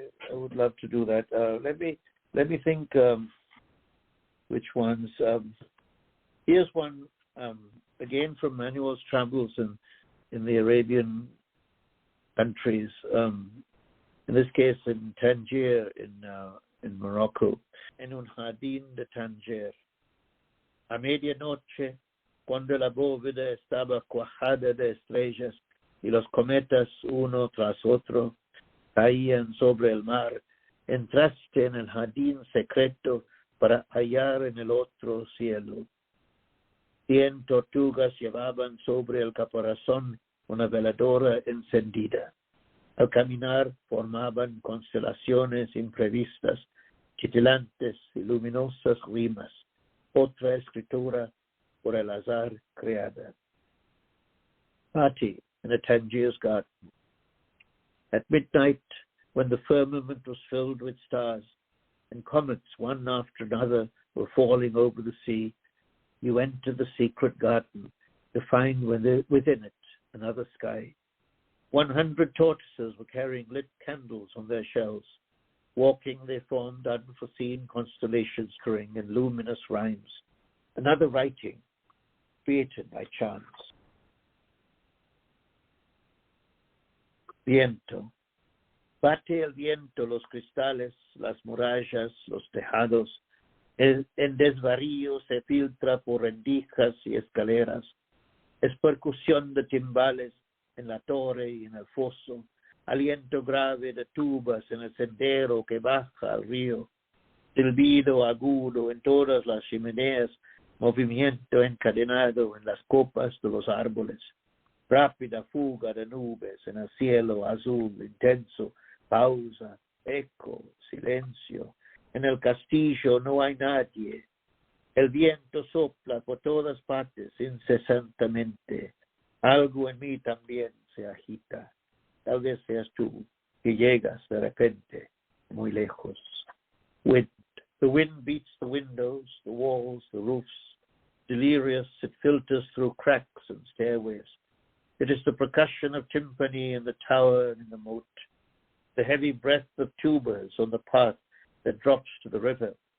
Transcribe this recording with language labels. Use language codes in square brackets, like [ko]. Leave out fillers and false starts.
[en] I would love to do that. Let me think which ones. Here's one again from Manuel's travels in the Arabian countries. In this case, in Tangier, in Morocco. [es] En un jardín de Tangier. A medianoche, cuando la bóveda estaba cuajada de estrellas y los cometas uno tras otro caían sobre el mar, entraste en el jardín secreto para hallar en el otro cielo. 100 tortugas llevaban sobre el caparazón una veladora encendida. Al caminar formaban constelaciones imprevistas, titilantes y luminosas rimas, otra escritura por el azar creada. [en] Party in a Tangier's garden. At midnight, when the firmament was filled with stars, and comets one after another were falling over the sea, you entered the secret garden to find within it another sky. 100 tortoises were carrying lit candles on their shells. Walking, they formed unforeseen constellations string in luminous rhymes. Another writing created by chance. [es] Viento. Bate el viento los cristales, las murallas, los tejados. En desvarío se filtra por rendijas y escaleras. Es percusión de timbales en la torre y en el foso. Aliento grave de tubas en el sendero que baja al río. Silbido agudo en todas las chimeneas. Movimiento encadenado en las copas de los árboles. Rápida fuga de nubes en el cielo azul intenso. Pausa, eco, silencio. En el castillo no hay nadie. El viento sopla por todas partes incesantemente. Algo en mí también se agita. Tal vez seas tú que llegas de repente muy lejos. [en] Wind. The wind beats the windows, the walls, the roofs. Delirious, it filters through cracks and stairways. It is the percussion of timpani in the tower and in the moat. The heavy breath of tubers on the path that drops to the river.